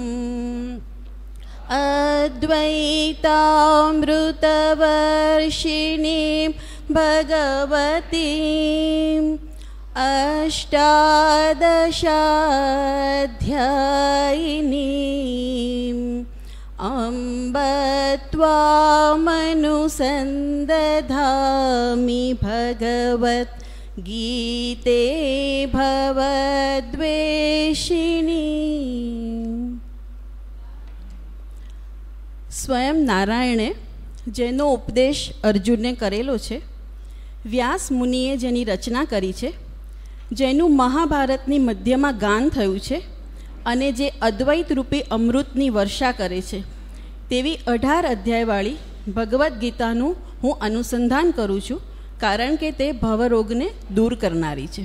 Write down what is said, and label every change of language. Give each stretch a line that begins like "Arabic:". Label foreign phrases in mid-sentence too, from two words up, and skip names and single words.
Sanskrit: अद्वैतामृतवर्षिणीं भगवतीम् अष्टादशाध्यायिनीम् अम्ब त्वामनुसन्दधामि भगवद्गीते भवद्वेषिणी। स्वयं नारायणे
Gujarati: જેનો ઉપદેશ અર્જુનને કરેલો છે, વ્યાસ મુનિએ જેની રચના કરી છે, જેનું મહાભારતની મધ્યમાં ગાન થયું છે અને જે અદ્વૈત રૂપી અમૃતની વર્ષા કરે છે, તેવી 18 અધ્યાયવાળી ભગવદ્ ગીતાનું હું અનુસંધાન કરું છું, કારણ કે તે ભવરોગને દૂર કરનારી છે.